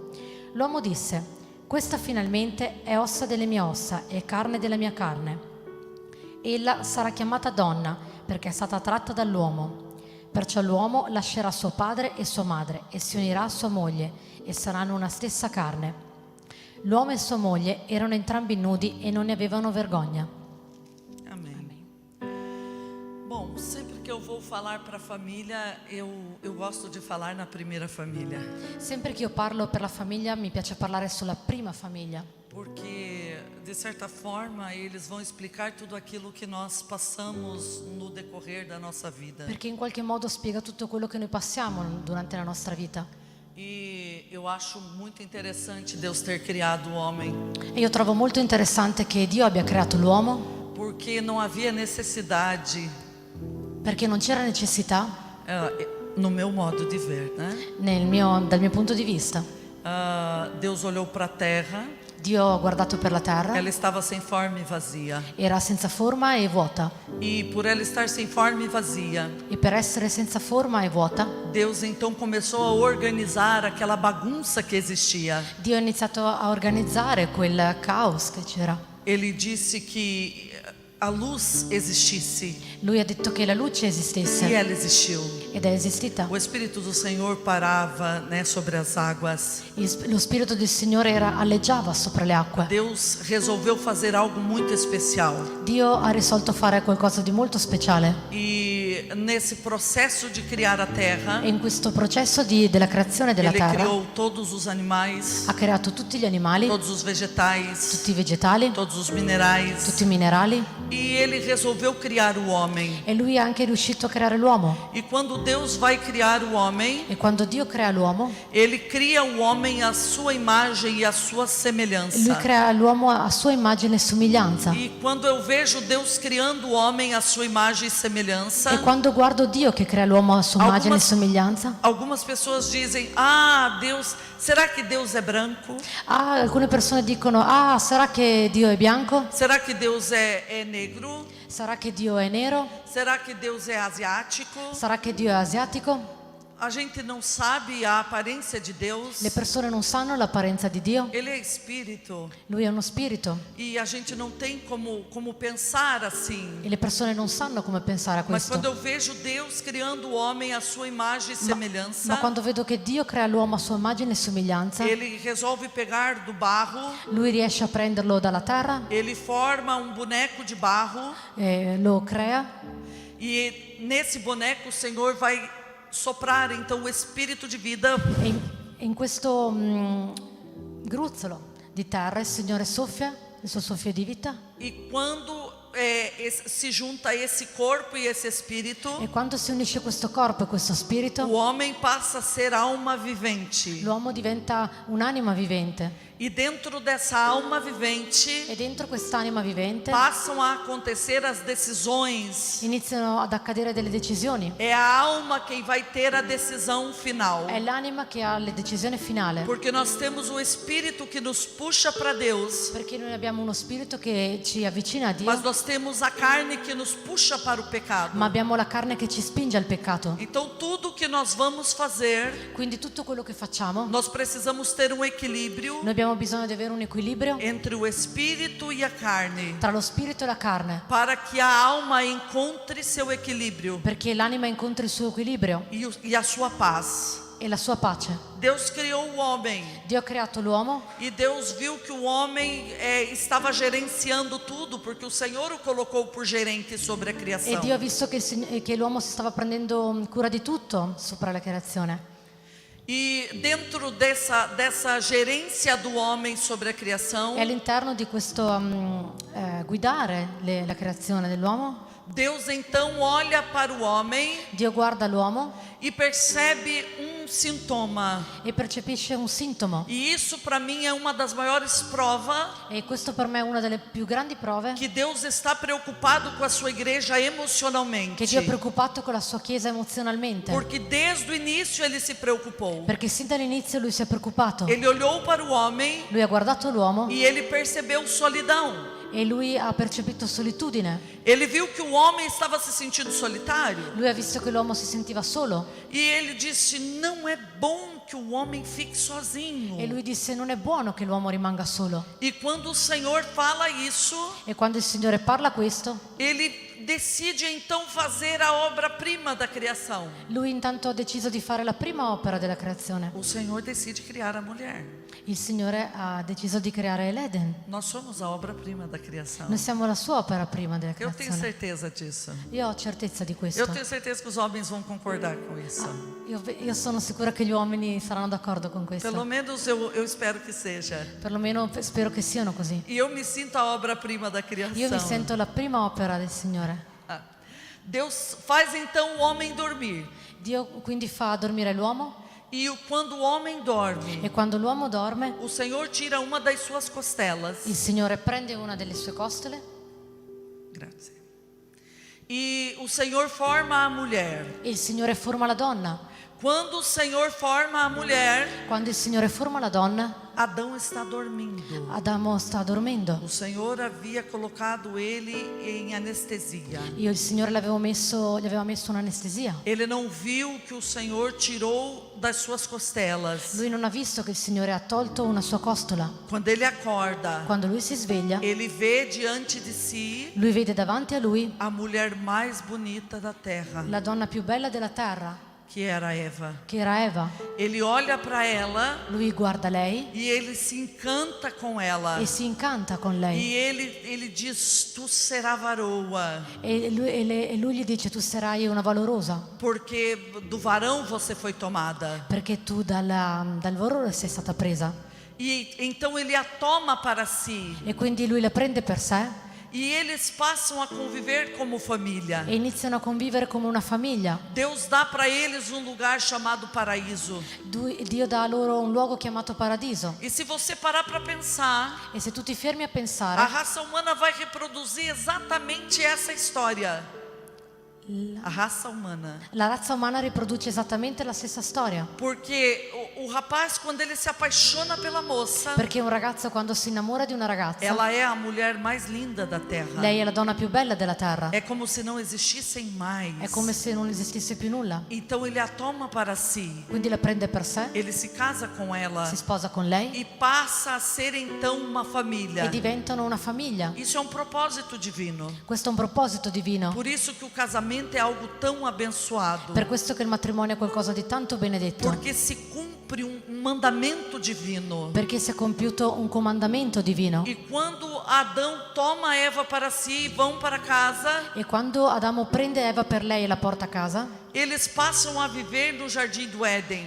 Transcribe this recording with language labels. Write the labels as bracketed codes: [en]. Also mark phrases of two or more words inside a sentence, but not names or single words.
[it] L'uomo disse: questa finalmente è ossa delle mie ossa e carne della mia carne. Ella sarà chiamata donna perché è stata tratta dall'uomo. Perciò l'uomo lascerà suo padre e sua madre e si unirà a sua moglie e saranno una stessa carne. L'uomo e sua moglie erano entrambi nudi e non ne avevano vergogna. [pt] Amém. Bom, sempre que eu vou falar para a família, eu gosto de falar na primeira família. [it] Sempre che io parlo per la famiglia mi piace parlare sulla prima famiglia, [pt] Porque, de certa forma, eles vão explicar tudo aquilo que nós passamos no decorrer da nossa vida. [it] perché in qualche modo spiega tutto quello che noi passiamo durante la nostra vita. [pt] E eu acho muito interessante Deus ter criado o homem, [it] E io trovo molto interessante che Dio abbia creato l'uomo, [pt] porque não havia necessidade, [it] perché non c'era necessità, [pt] no meu modo de ver, né? [it] dal mio punto di vista. [pt] Deus olhou para a terra, [it] Dio ha guardato per la terra, [pt] ela estava sem forma e vazia. [it] era senza forma e vuota. [pt] E por ela estar sem forma e vazia, [it] E per essere senza forma e vuota, [pt] Deus então começou a organizar aquela bagunça que existia. [it] Dio ha iniziato a organizzare quel caos che c'era. [pt] Ele disse que a luz existisse. [it] Lui ha detto che la luce [pt] E [it] esistesse [pt] ela existiu. [it] ed è esistita. [pt] O Espírito do Senhor parava, né, sobre as águas. [it] Lo Spirito del Signore alleggiava sopra le acque. [pt] Deus resolveu fazer algo muito especial. [it] Dio ha risolto fare qualcosa di molto speciale. [pt] E nesse processo de criar a terra, [it] E in questo processo della creazione della [pt] Ele [it] terra [pt] criou todos os animais, [it] ha creato tutti gli animali, [pt] todos os vegetais, [it] tutti i vegetali, [pt] todos os minerais. [it] tutti i minerali, [pt] E Ele resolveu criar o homem. [it] e lui è anche riuscito a creare l'uomo. [pt] E quando Deus vai criar o homem, [it] E quando Dio crea l'uomo, [pt] Ele cria o homem à sua imagem e à sua [it] lui [pt] semelhança. [it] crea l'uomo a sua immagine e somiglianza. [pt] E quando eu vejo Deus criando o homem à sua imagem e semelhança, [it] E quando guardo Dio che crea l'uomo a sua immagine e [pt] Algumas- [it] somiglianza, [pt] algumas pessoas dizem: Ah, Deus, será que Deus é branco? [it] alcune persone dicono: ah, sarà che Dio è bianco? [pt] Será que Deus é negro? [it] Sarà che Dio è nero? [pt] Será que Deus é asiático? [it] Sarà che Dio è asiatico? [pt] A gente não sabe a aparência de Deus. [it] Le persone non sanno l'apparenza di Dio. [pt] Ele é espírito [it] Lui è uno spirito [pt] e a gente não tem como pensar assim. [it] e le persone non sanno come pensare a [pt] Mas [it] questo. [pt] quando eu vejo Deus criando o homem à sua imagem e semelhança, [it] Ma quando vedo che Dio crea l'uomo a sua immagine e somiglianza, [pt] Ele resolve pegar do barro, [it] lui riesce a prenderlo dalla terra, [pt] Ele forma um boneco de barro [it] lo crea [pt] e nesse boneco o Senhor vai soprar então o espírito de vida [it] e in questo gruzzolo di terra il Signore soffia il suo soffio di vita, [pt] e quando se junta esse corpo e esse espírito, [it] e quando si unisce questo corpo e questo [pt] o [it] spirito, [pt] homem passa a ser alma vivente. [it] l'uomo diventa un'anima vivente, [pt] E dentro dessa alma vivente [it] e dentro quest'anima vivente [pt] passam a acontecer as decisões. [it] iniziano ad accadere delle decisioni. [pt] É a alma quem vai ter a decisão final. [it] È l'anima che ha la decisione finale, [pt] Porque nós temos o espírito que nos puxa para Deus, [it] perché noi abbiamo uno spirito che ci avvicina a Dio, [pt] mas nós temos a carne que nos puxa para o pecado. [it] ma abbiamo la carne che ci spinge al peccato. [pt] Então tudo que nós vamos fazer, [it] Quindi tutto quello che facciamo, [pt] nós precisamos ter um equilíbrio [it] noi abbiamo bisogno di avere un equilibrio [pt] entre o espírito e a carne, [it] tra lo spirito e la carne, [pt] para que a alma encontre seu equilíbrio [it] perché l'anima incontri il suo equilibrio [pt] e a sua paz. [it] e la sua pace. [pt] Deus criou o homem [it] Dio ha creato l'uomo [pt] e Deus viu que o homem estava gerenciando tudo, porque o Senhor o colocou por gerente sobre a [it] e [pt] criação. [it] Dio ha visto che l'uomo si stava prendendo cura di tutto sopra la creazione. [pt] E dentro dessa gerência do homem sobre a criação, [it] E all'interno di questo guidare la creazione dell'uomo, [pt] Deus então olha para o homem [it] Dio guarda l'uomo [pt] e percebe um sintoma. [it] e percepisce un sintomo. [pt] E isso para mim é uma das maiores provas [it] E questo per me è una delle più grandi prove [pt] que Deus está preocupado com a sua igreja emocionalmente. [it] che Dio è preoccupato con la sua chiesa emozionalmente. [pt] Porque desde o início ele se preocupou. [it] Perché sin dall'inizio lui si è preoccupato. [pt] Ele olhou para o homem [it] Lui ha guardato l'uomo [pt] e ele percebeu solidão. [it] e lui ha percepito solitudine. [pt] Ele viu que o homem estava se sentindo solitário [it] Lui ha visto che l'uomo si sentiva solo [pt] e ele disse: não é bom que o homem fique sozinho. [it] e lui disse: non è buono che l'uomo rimanga solo. [pt] E quando o Senhor fala isso, [it] E quando il Signore parla questo, [pt] ele decide então fazer a obra-prima da criação. [it] lui intanto ha deciso di fare la prima opera della creazione. [pt] O Senhor decide criar a mulher. [it] Il Signore ha deciso di creare l'Eden. [pt] Nós somos a obra-prima da criação. [it] Noi siamo la sua opera prima della [pt] Eu tenho [it] creazione. [pt] certeza disso. [it] Io ho certezza di questo. [pt] Eu tenho certeza que os homens vão concordar com isso. [it] Io sono sicura che gli uomini saranno d'accordo con questo. [pt] Pelo menos eu espero que seja. [it] Perlomeno spero che siano così. [pt] E eu me sinto a obra-prima da [it] Io mi [pt] criação. [it] sento la prima opera del Signore. [pt] Deus faz então o homem dormir. [it] Dio quindi fa dormire l'uomo [pt] E quando o homem dorme, [it] e quando l'uomo dorme, [pt] o Senhor tira uma das suas costelas. [it] il Signore prende una delle sue costole Grazie. [pt] E o Senhor forma a mulher. [it] e il Signore forma la donna. [pt] Quando o Senhor forma a mulher, [it] Quando il Signore forma la donna, [pt] Adão está dormindo. [it] Adamo sta dormendo. [pt] O Senhor havia colocado ele em anestesia. [it] Il Signore gli aveva messo un'anestesia. [pt] Ele não viu que o Senhor tirou das suas costelas. [it] Lui non ha visto che il Signore ha tolto una sua costola. [pt] Quando ele acorda, [it] Quando lui si sveglia, [pt] ele vê diante [it] di si lui vede davanti a lui [pt] a mulher mais bonita da terra, [it] la donna più bella della terra, [pt] que era Eva. [it] che era Eva. [pt] Ele olha para ela [it] Lui guarda lei [pt] e ele se encanta com ela. [it] e si incanta con [pt] E [it] lei. [pt] ele diz: tu será varoa, [it] E lui gli dice: tu sarai una valorosa, [pt] porque do varão você foi tomada. [it] perché tu dal valore sei stata presa. [pt] E então ele a toma para si. [it] E quindi lui la prende per sé [pt] E eles passam a conviver como família. [it] e iniziano a convivere come una famiglia. [pt] Deus dá para eles um lugar chamado paraíso. [it] Dio dà loro un luogo chiamato paradiso. [pt] E se você parar para pensar, [it] E se tu ti fermi a [pt] a [it] pensare, [pt] raça humana vai reproduzir exatamente essa história. A raça humana. [it] la razza umana riproduce esattamente la stessa storia. [pt] Porque o rapaz, quando ele se apaixona pela moça, [it] Perché un ragazzo quando si innamora di una ragazza, [pt] ela é a mulher mais linda da terra. [it] lei è la donna più bella della terra. [pt] É como se não existissem mais. [it] È come se non esistesse più nulla. [pt] Então ele a toma para si. [it] Quindi la prende per sé, [pt] Ele se casa com ela [it] si sposa con lei [pt] e passa a ser então uma família. [it] e diventano una famiglia. [pt] Isso é um propósito divino. [it] Questo è un proposito divino. [pt] Por isso que o casamento é algo tão abençoado. [it] Per questo che il matrimonio è qualcosa di tanto benedetto. [pt] Porque se cumpre um mandamento divino. [it] Perché si è compiuto un comandamento divino. [pt] E quando Adão toma Eva para si e vão para casa, [it] E quando Adamo prende Eva per lei e la porta a casa, [pt] eles passam a viver no jardim do Éden.